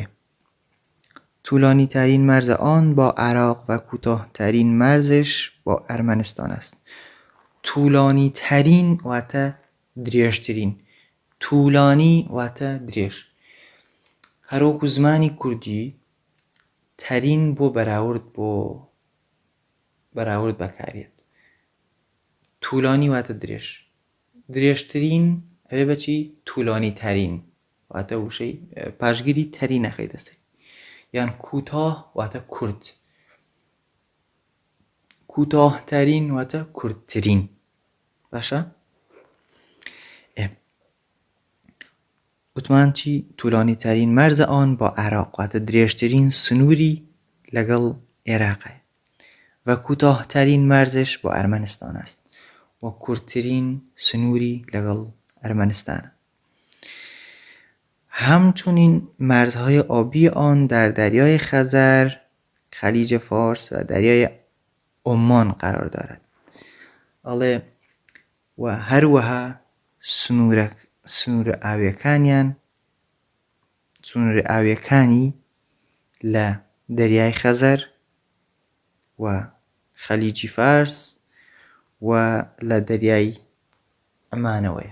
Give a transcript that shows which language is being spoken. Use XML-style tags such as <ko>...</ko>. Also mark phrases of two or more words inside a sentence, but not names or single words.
<fa>طولانی ترین مرز آن با عراق و کوتاه ترین مرزش با ارمنستان است. طولانی ترین</fa> <ckb>واتە درێژترین. طولانی واتە درێژ. هەروەکو زمانی کوردی ترین بۆ بەراورد بەکارێت. طولانی واتە درێژ. درێژترین ئەوێ بەچی</ckb> <fa>طولانی ترین</fa> <ckb>واتە وشەی پاشگیری تەری نەخەیتە سەر. یان کوتاه واتە کورت.</ckb> <fa>کوتاه ترین</fa> <ckb>واتە کورتترین. باشە؟ وتمان چی؟</ckb> <fa>طولانی ترین مرز آن با عراق</fa> <ckb>واتە درێژترین سنووری لەگەڵ عێراقە</ckb> <fa>و کوتاه ترین مرزش با ارمنستان است و</fa> <ckb>کورتترین سنووری لەگەڵ ارمنستانە.</ckb> <fa>همچنین مرزهای آبی آن در دریای خزر، خلیج فارس و دریای عمان قرار دارد.</fa> <ckb>ئەڵێ و هەروەها سنوور ئاویەکانی لە دەریای خەزەر و خەلیجی فارس و لە دەریای عەمانەوەیە.</ckb>